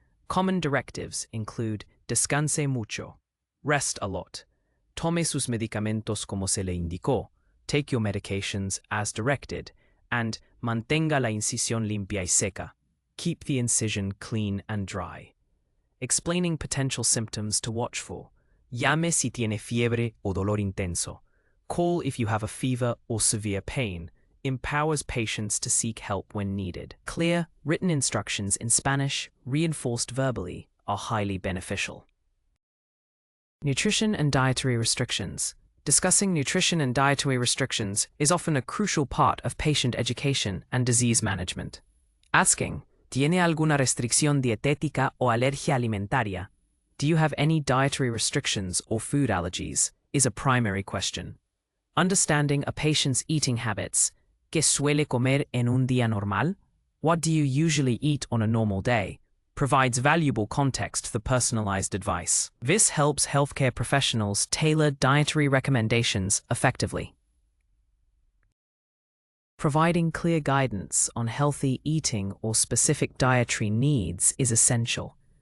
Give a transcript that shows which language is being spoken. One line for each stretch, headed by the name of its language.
English: Common directives include
Spanish: descanse mucho,
English: rest a lot,
Spanish: tome sus medicamentos como se le indicó,
English: take your medications as directed, and
Spanish: mantenga la incisión limpia y seca,
English: keep the incision clean and dry. Explaining potential symptoms to watch for.
Spanish: Llame si tiene fiebre o dolor intenso.
English: Call if you have a fever or severe pain. Empowers patients to seek help when needed. Clear, written instructions in Spanish, reinforced verbally, are highly beneficial. Nutrition and dietary restrictions. Discussing nutrition and dietary restrictions is often a crucial part of patient education and disease management. Asking,
Spanish: ¿Tiene alguna restricción dietética o alergia alimentaria?
English: Do you have any dietary restrictions or food allergies? Is a primary question. Understanding a patient's eating habits.
Spanish: ¿Qué suele comer en un día normal?
English: "What do you usually eat on a normal day?" provides valuable context for personalized advice. This helps healthcare professionals tailor dietary recommendations effectively. Providing clear guidance on healthy eating or specific dietary needs is essential.